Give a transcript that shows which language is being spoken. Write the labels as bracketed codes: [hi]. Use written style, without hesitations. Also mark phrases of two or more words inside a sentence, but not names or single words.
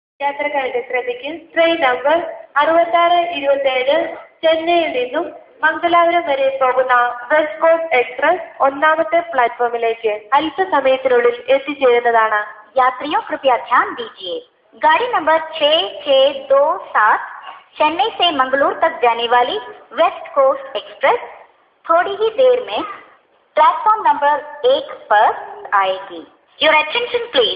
[ml] യാത്രക്കാരുടെ ശ്രദ്ധയ്ക്ക് ട്രെയിൻ നമ്പർ 6627 ചെന്നൈയിൽ നിന്നും മംഗലാപുരം വരെ പോകുന്ന വെസ്റ്റ് കോസ്റ്റ് എക്സ്പ്രസ് ഒന്നാമത്തെ പ്ലാറ്റ്ഫോമിലേക്ക് അല്പസമയത്തിനുള്ളിൽ എത്തിച്ചേരുന്നതാണ്. [hi] यात्रियों कृपया ध्यान दीजिए, गाड़ी नंबर 6627 चेन्नई से मंगलूर तक जाने वाली वेस्ट कोस्ट एक्सप्रेस थोड़ी ही देर में प्लेटफॉर्म नंबर 1 पर आएगी. [en] Your attention please.